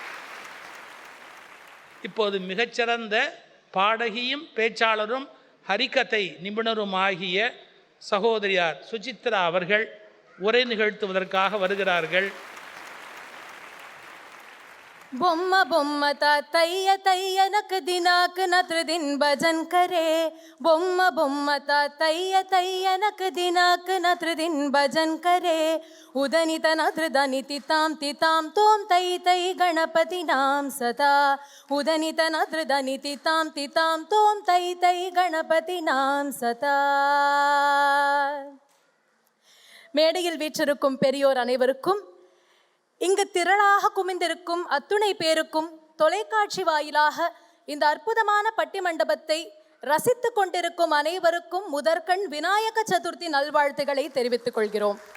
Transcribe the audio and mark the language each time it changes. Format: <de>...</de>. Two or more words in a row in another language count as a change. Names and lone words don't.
<ta>இப்போது மிகச்சிறந்த பாடகியும் பேச்சாளரும் ஹரிகதை நிபுணரும் ஆகிய சகோதரியார் சுசித்ரா அவர்கள் உரை நிகழ்த்துவதற்காக வருகிறார்கள். బొమ్మ బొమ్మ తాతయ్య తయ్యనకు దినాకు నత్రదిన్ భజన్ కరే బొమ్మ బొమ్మ తాతయ్య తయ్యనకు దినాకు నత్రదిన్ భజన్ కరే ఉదనిత నత్రదని తితాం తోం తై తై గణపతి నాం సదా ఉదనిత నత్రదని తితాం తోం తై తై గణపతి నాం సదా. மேடையில் வீற்றிருக்கும் பெரியோர் அனைவருக்கும், இங்கு திரளாக குமிந்திருக்கும் அத்துணை பேருக்கும், தொலைக்காட்சி வாயிலாக இந்த அற்புதமான பட்டி மண்டபத்தை ரசித்து கொண்டிருக்கும் அனைவருக்கும் முதற்கண் விநாயக சதுர்த்தி நல்வாழ்த்துக்களை தெரிவித்துக் கொள்கிறோம்.</ta>